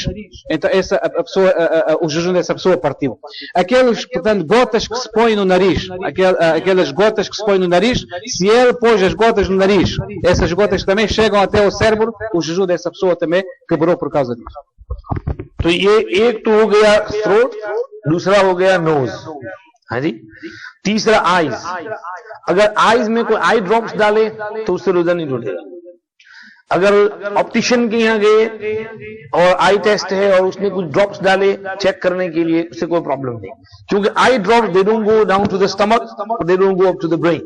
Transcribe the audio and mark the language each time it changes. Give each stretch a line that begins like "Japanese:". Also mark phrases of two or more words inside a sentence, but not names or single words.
Portuguese: Então o jejum dessa pessoa partiu. Aqueles, portanto, gotas que se põem no nariz, aquelas gotas que se põem no nariz, se ele pôs as gotas no nariz, essas gotas também chegam até o cérebro, o jejum dessa pessoa também quebrou por causa disso.
Hindi: तो ये एक तो हो गया थ्रोट, दूसरा हो गया नोज, हाँ जी, तीसरा आईज। अगर आईज में कोई
English: eye drops
Hindi: डाले तो उससे रोजा नहीं टूटेगा। अगर ऑप्टिशियन के यहाँ गए और
English: eye test
Hindi: है और उसने कुछ ड्रॉप्स डाले चेक करने के लिए, उससे कोई प्रॉब्लम नहीं, क्योंकि
English: eye drops they don't go down to the stomach, they don't go up to the brain.